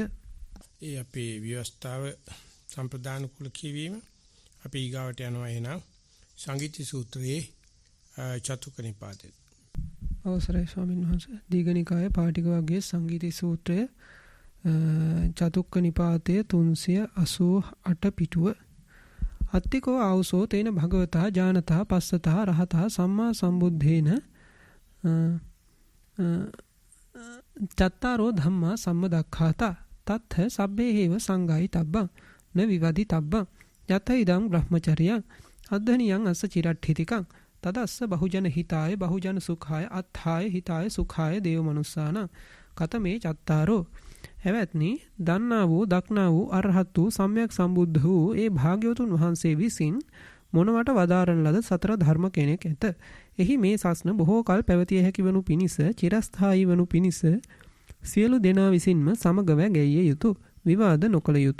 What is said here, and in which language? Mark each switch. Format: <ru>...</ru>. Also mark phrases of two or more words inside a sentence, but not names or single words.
<si>ඒ අපේ ව්‍යවස්ථාව සම්ප්‍රදාන කුල කියවීම අපි ඊගාවට යනවා එහෙනම් සංගීති සූත්‍රයේ චතුක්ක නිපාතේ. අවසරයි ස්වාමීන් වහන්සේ. දීඝනිකායේ පාටික වර්ගයේ සංගීති සූත්‍රය චතුක්ක නිපාතයේ 388 පිටුව.</si> <pi>අත්තිකෝ ආවසෝ තේන භගවතා ජානතා පස්සතා රහතා සම්මා සම්බුද්ධේන චත්තාරෝ ධම්මා සම්මදක්ඛාතා තත්ථ සබ්බේ හේව සංගායි තබ්බං න විවදි තබ්බං යත ඉදං බ්‍රහ්මචර්යං අද්ධනියං අස්ස චිරට්ඨිතිකං තදස්ස බහුජන හිතාය බහුජන සුඛාය අත්ථාය හිතාය සුඛාය දේව මනුස්සාන කතමේ චත්තාරෝ.</pi> <si>එවත්නි දන්නා වූ දක්නා වූ අරහත් වූ සම්්‍යක් සම්බුද්ධ වූ ඒ භාග්‍යවතුන් වහන්සේ විසින් මොනවට වදාරන ලද සතර ධර්ම කෙනෙක් ඇත. එහි මේ සස්න බොහෝ කල් පැවතිය හැකි වනු පිණිස චිරස්ථායී වනු පිණිස සියලු දෙනා විසින්ම සමගව ගැයිය යුතු විවාද නොකළ යුතු.</si>